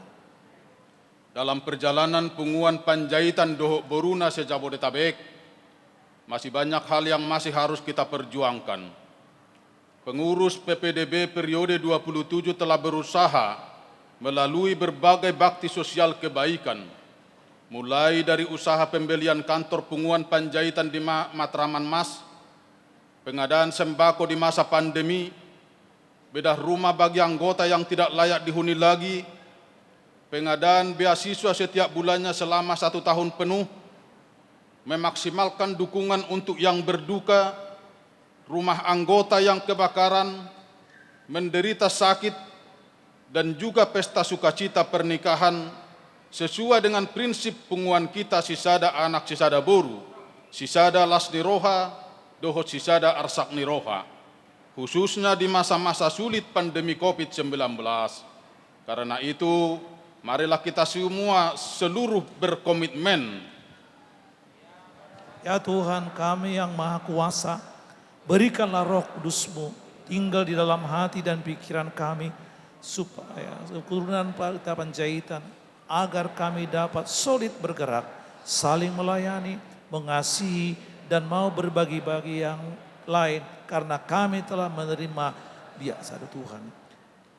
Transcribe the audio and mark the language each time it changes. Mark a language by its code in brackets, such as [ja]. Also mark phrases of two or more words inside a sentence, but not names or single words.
[id] Dalam perjalanan punguan Panjaitan Dohok Boruna se-Jabodetabek, masih banyak hal yang masih harus kita perjuangkan. Pengurus PPDB periode 27 telah berusaha melalui berbagai bakti sosial kebaikan, mulai dari usaha pembelian kantor punguan Panjaitan di Matraman Mas, pengadaan sembako di masa pandemi, bedah rumah bagi anggota yang tidak layak dihuni lagi, pengadaan beasiswa setiap bulannya selama 1 tahun penuh, memaksimalkan dukungan untuk yang berduka, rumah anggota yang kebakaran, menderita sakit, dan juga pesta sukacita pernikahan sesuai dengan prinsip punguan kita [bbc] Sisada Anak Sisada Boru, Sisada Lasni Roha, Dohot Sisada Arsakni Roha, [id] khususnya di masa-masa sulit pandemi COVID-19. Karena itu, marilah kita semua seluruh berkomitmen. Ya Tuhan kami yang Maha Kuasa, berikanlah Roh Kudus-Mu tinggal di dalam hati dan pikiran kami, supaya keturunan Panjaitan agar kami dapat solid bergerak, saling melayani, mengasihi, dan mau berbagi-bagi yang lain karena kami telah menerima biasa dari Tuhan.